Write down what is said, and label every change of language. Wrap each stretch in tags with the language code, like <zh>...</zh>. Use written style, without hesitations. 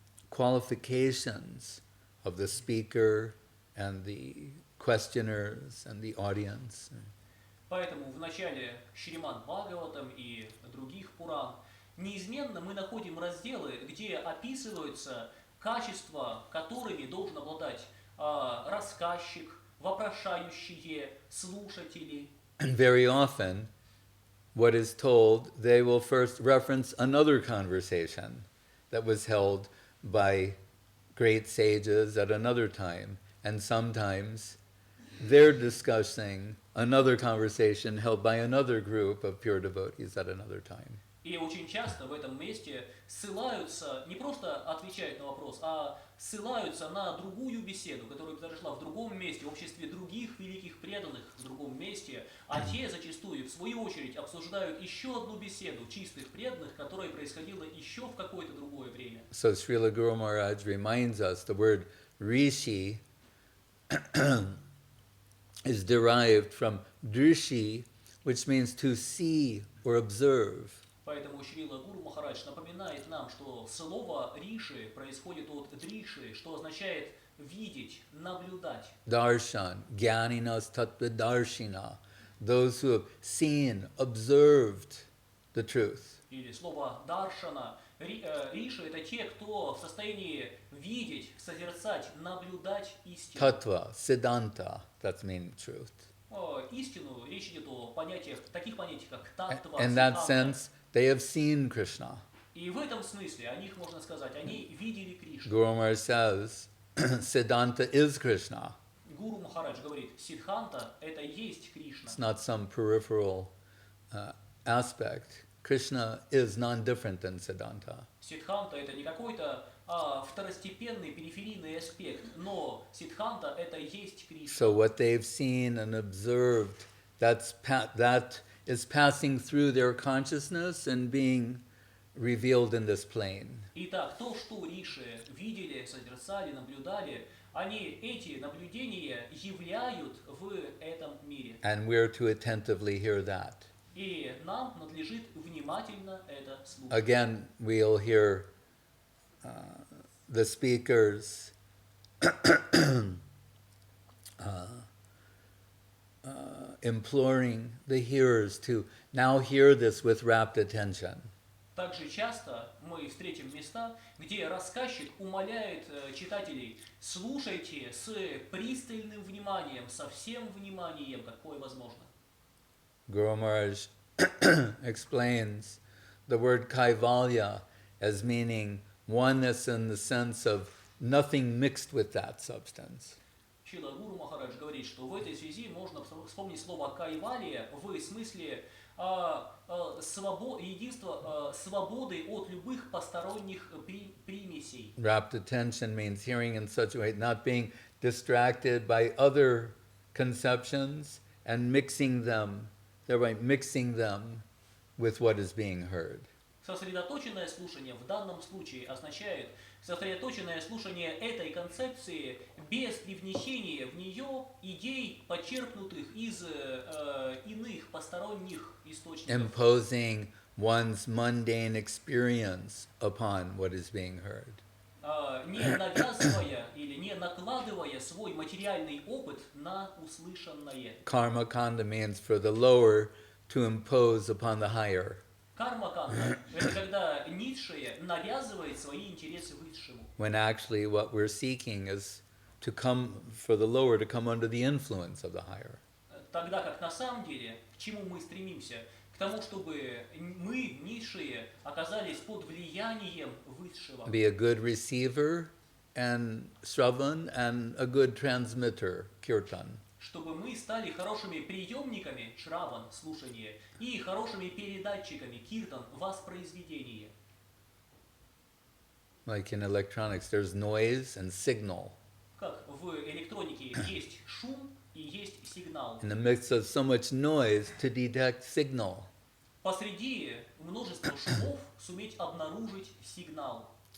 <en>qualifications of the speaker and the questioners and the audience.</en> <ru>Поэтому в начале Шримад Бхагаватам и других Пуран неизменно мы находим разделы, где описываются качества, которыми должен обладать рассказчик, вопрошающие, слушатели.</ru> <en>And very often, what is told, they will first reference another conversation that was held by great sages at another time. And sometimes they're discussing another conversation held by another group of pure devotees at another time.</en> <ru>И очень часто в этом месте ссылаются, не просто отвечают на вопрос, а ссылаются на другую беседу, которая произошла в другом месте, в обществе других великих преданных в другом месте, а те зачастую, в свою очередь, обсуждают еще одну беседу чистых преданных, которая происходила еще в какое-то другое время.</ru> <en>So Srila Guru Maharaj reminds us the word rishi is derived from drishi, which means to see or observe.</en> <ru>Поэтому Шрила Гуру Махарадж напоминает нам, что слово риши происходит от дриши, что означает видеть, наблюдать.</ru> <en>Darshan,</en> <sa>Gyaninas Tattva Darshina,</sa> <en>those who have seen, observed the truth.</en> <ru>Или слово даршана, риши это те, кто в состоянии видеть, созерцать, наблюдать истину.</ru> <en>Tattva, Siddhanta, that's meaning truth.</en> <ru>Истину, речь идет о понятиях, таких понятиях, как таттва,</ru> <en>In that</en> <ru>сиддханта.</ru> <en>sense, they have seen Krishna.</en> <ru>И в этом смысле о них можно сказать, они видели Кришну.</ru> <en>Guru Maharaj says, Siddhanta is Krishna.</en> <ru>Гуру Махарадж говорит, Сиддханта это есть Кришна.</ru> <en>It's not some peripheral aspect. Krishna is non-different than Siddhanta.</en> <ru>Сиддханта это не какой-то второстепенный, периферийный аспект, но Сиддханта это есть Кришна.</ru> <en>So what they've seen and observed, that is passing through their consciousness and being revealed in this plane.</en> <ru>Итак, то, что риши видели, созерцали, наблюдали, они эти наблюдения являют в этом мире.</ru> <en>And we're to attentively hear that.</en> <ru>И нам надлежит внимательно это слушать.</ru> <en>Again, we'll hear the speakers imploring the hearers to now hear this with rapt attention.</en> <ru>Также часто мы встретим места, где рассказчик умоляет читателей: слушайте с пристальным вниманием, со всем вниманием, какое возможно.</ru> <en>Guru Maharaj explains the word kaivalya as meaning oneness in the sense of nothing mixed with that substance.</en> <ru>Шрила Гуру Махарадж говорит, что в этой связи можно вспомнить слово кайвалия в смысле единства, свободы от любых посторонних примесей.</ru> <en>Rapt attention means hearing in such a way, not being distracted by other conceptions and mixing them, thereby mixing them with what is being heard.</en> <ru>Сосредоточенное слушание в данном случае означает сосредоточенное слушание этой концепции без привнесения в нее идей, почерпнутых из иных посторонних источников.</ru> <en>Imposing one's mundane experience upon what is being heard.</en> <ru>Не навязывая или не накладывая свой материальный опыт на услышанное.</ru> <en>Karma kanda means for the lower to impose upon the higher.</en> <ru>Карма-канда – это когда низшее навязывает свои интересы высшему.</ru> <en>When actually what we're seeking is to come, for the lower to come under the influence of the higher.</en> <ru>Тогда как на самом деле, к чему мы стремимся? К тому, чтобы мы, низшие, оказались под влиянием высшего.</ru> <en>Be a good receiver and Shravan and a good transmitter, kirtan.</en> <ru>Чтобы мы стали хорошими приемниками, шраван, слушание, и хорошими передатчиками, киртан, воспроизведение.</ru> <en>Like in electronics, there's noise and signal.</en> <ru>Как в электронике есть шум и есть сигнал.</ru> <en>In the midst of so much noise, to detect signal.</en> <ru>Посреди множества шумов суметь обнаружить сигнал.</ru>